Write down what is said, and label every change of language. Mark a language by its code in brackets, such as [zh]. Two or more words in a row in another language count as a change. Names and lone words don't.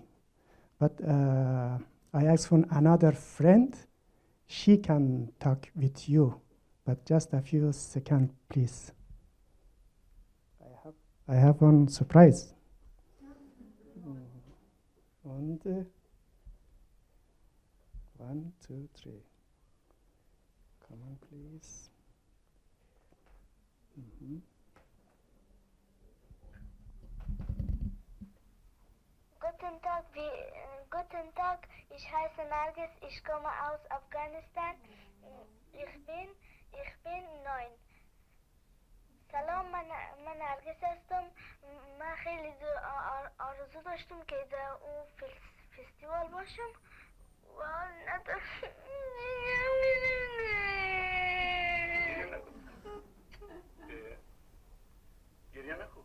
[en] But I asked from another friend, she can talk with you, but just a few seconds, please. I have one surprise. And 1, 2, 3. Come on, please. [de] Guten Tag, ich heiße Nargis, ich komme aus Afghanistan. Ich bin 9. [fa] سلام من نرگس هستم. من خیلی آرزو داشتم که در اون فستیوال باشم و نداشتم. گریه نکن.